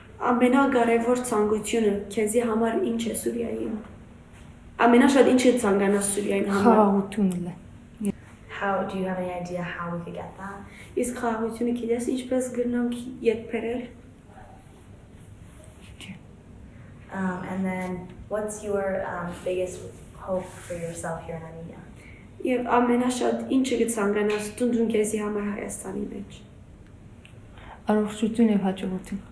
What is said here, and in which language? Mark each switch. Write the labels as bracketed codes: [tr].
[hy] ամենակարևոր ցանկությունը քեզի համար ինչ է Սուրիային ամենաշատ ինչ է ցանկանաս Սուրիային համար խաղաղությունն է [en] How do you have any idea how we could get that? [hy] իսկ խաղաղությունը գիտես ինչպես գրնանք յետբերել [en] And then what's your biggest hope for yourself here in Armenia? [hy] եւ ամենաշատ ինչը կցանկանաս դու քեզի համար Հայաստանի մեջ առողջություն եւ հաջողություն